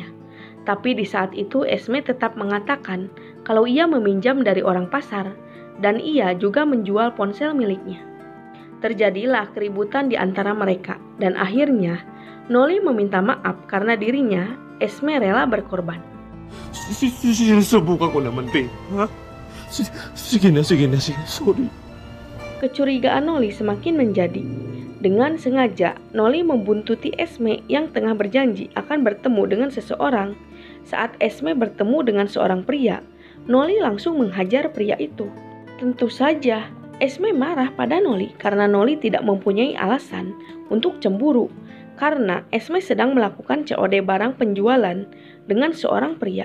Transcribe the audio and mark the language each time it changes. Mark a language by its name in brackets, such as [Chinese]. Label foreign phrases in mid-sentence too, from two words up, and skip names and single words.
[Indonesian] Tapi di saat itu Esme tetap mengatakan kalau ia meminjam dari orang pasar dan ia juga menjual ponsel miliknya. Terjadilah keributan di antara mereka dan akhirnya Noli meminta maaf karena dirinya, Esme, rela berkorban. [Filipino] Sinusubukan ko naman, Pe. Ha? Sige na. Sorry. [Indonesian] Kecurigaan Noli semakin menjadi. Dengan sengaja, Noli membuntuti Esme yang tengah berjanji akan bertemu dengan seseorang. Saat Esme bertemu dengan seorang pria, Noli langsung menghajar pria itu. Tentu saja, Esme marah pada Noli karena Noli tidak mempunyai alasan untuk cemburu karena Esme sedang melakukan COD barang penjualan dengan seorang pria.